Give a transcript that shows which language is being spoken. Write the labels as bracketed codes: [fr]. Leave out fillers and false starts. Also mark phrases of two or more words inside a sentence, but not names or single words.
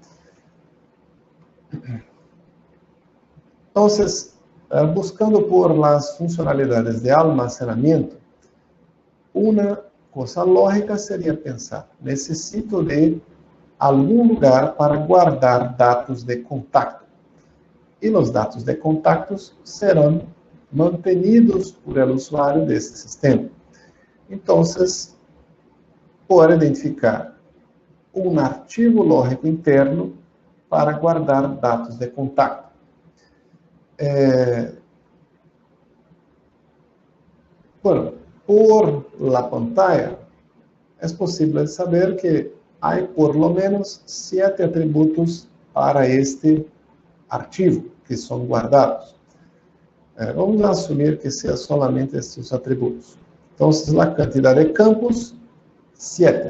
[pt] Então, buscando por as funcionalidades de almacenamento, uma coisa lógica seria pensar, necessito de algum lugar para guardar dados de contato. E os dados de contatos serão mantenidos [es] por el [pt] usuário desse sistema. Então, pode identificar um arquivo lógico interno para guardar dados de contato. [es] Bueno, por la pantalla, [pt] é possível saber que há [es] por lo menos [pt] 7 atributos para este arquivo que são guardados. Vamos assumir que seja solamente estes atributos. Então, a quantidade de campos, 7.